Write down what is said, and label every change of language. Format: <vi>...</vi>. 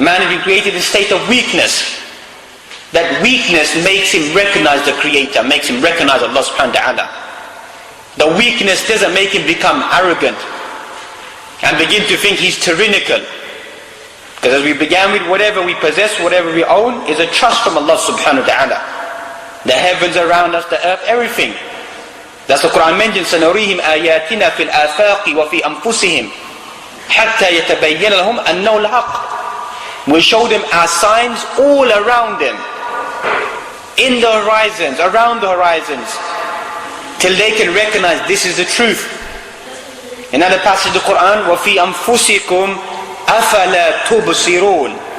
<en>Man has been created in a state of weakness. That weakness makes him recognize the Creator, makes him recognize Allah subhanahu wa ta'ala. The weakness doesn't make him become arrogant and begin to think he's tyrannical. Because as we began with, whatever we possess, whatever we own, is a trust from Allah subhanahu wa ta'ala. The heavens around us, the earth, everything. That's the Quran mentions,</en> <ar>سَنُرِيهِمْ آيَاتِنَا فِي الْآفَاقِ وَفِي أَنفُسِهِمْ حَتَّى يَتَبَيَّنَ لَهُمْ أَنَّهُ الْحَقِّ.</ar> <en>We'll show them our signs all around them, in the horizons, around the horizons, till they can recognize this is the truth. Another passage of the Quran,</en> <ar>وَفِي أَنفُسِكُمْ أَفَلَا تُبْصِرُونَ.</ar>